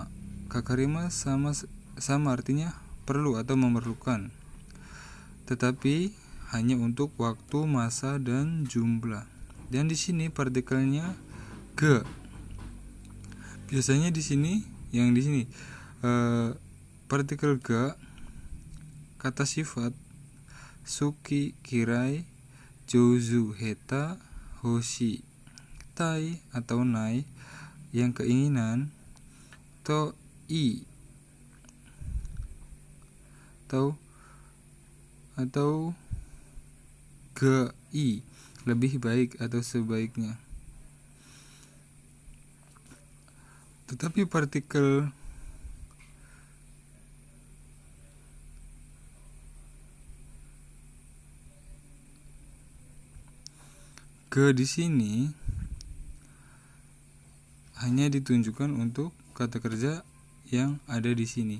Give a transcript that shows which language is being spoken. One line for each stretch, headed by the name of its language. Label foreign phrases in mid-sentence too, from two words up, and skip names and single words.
Indonesian: Kakarimas sama artinya perlu atau memerlukan, tetapi hanya untuk waktu, masa, dan jumlah. Dan di sini partikelnya ga. Biasanya di sini partikel ga kata sifat
Japanese: 好き、嫌い、上手、下手、欲し,
Indonesian: tai atau nai yang keinginan,
Japanese: と いい
Indonesian: atau
Japanese: が いい
Indonesian: lebih baik atau sebaiknya. Tetapi partikel ga di sini hanya ditunjukkan untuk kata kerja yang ada di sini.